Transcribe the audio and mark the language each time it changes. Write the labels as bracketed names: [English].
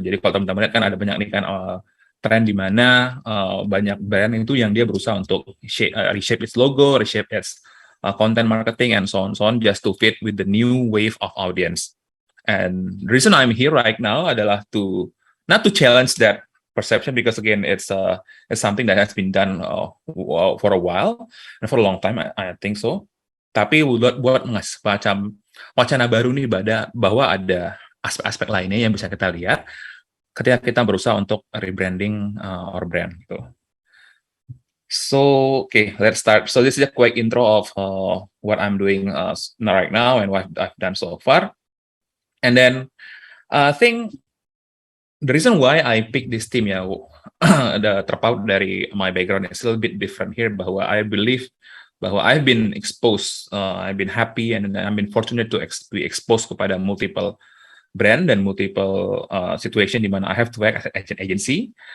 [Indonesian] Jadi kalau teman-teman lihat kan ada banyak nih kan tren di mana banyak brand itu yang dia berusaha untuk [English] reshape its logo, reshape its content marketing and so on just to fit with the new wave of audience. And the reason I'm here right now [Indonesian] adalah [English] not to challenge that perception, because again it's something that has been done for a while and for a long time, I think so. [Indonesian] Tapi buat ngasih macam wacana baru nih bahwa ada aspek-aspek lainnya yang bisa kita lihat ketika kita berusaha untuk rebranding [English] our brand [Indonesian] gitu. [English] So, okay, let's start. So this is a quick intro of what I'm doing right now and what I've done so far. And then I think the reason why I pick this team [Indonesian] terpaut dari [English] my background is a little bit different here, [Indonesian] bahwa [English] I believe bahwa I've been exposed, I've been happy and I've been fortunate to be exposed [Indonesian] kepada [English] multiple brand [Indonesian] dan [English] multiple situation [Indonesian] di mana [English] I have to work as an agency.